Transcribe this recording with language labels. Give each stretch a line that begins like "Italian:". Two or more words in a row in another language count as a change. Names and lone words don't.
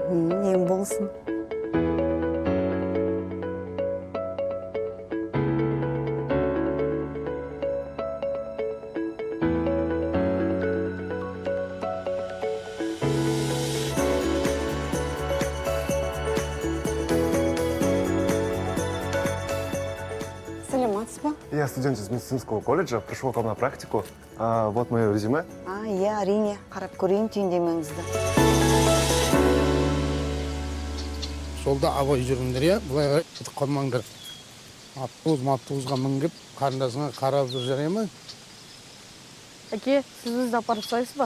Kazakh: Ем болсын. Сәлеметсіз ба?
Russian: Я студент из медицинского колледжа, пришел к вам на практику. Вот мое резюме.
Kazakh: Иә, әрине, қарап көрейін түйіндемеңізді. Жолда абай жүріңдер, иә? Бұлай қарай кетіп қалмаңдар. Автобусқа мінгіп, қарындасыңа қарап жүр, жарай ма? Әке, сіз бізді апарып тастайсыз ба?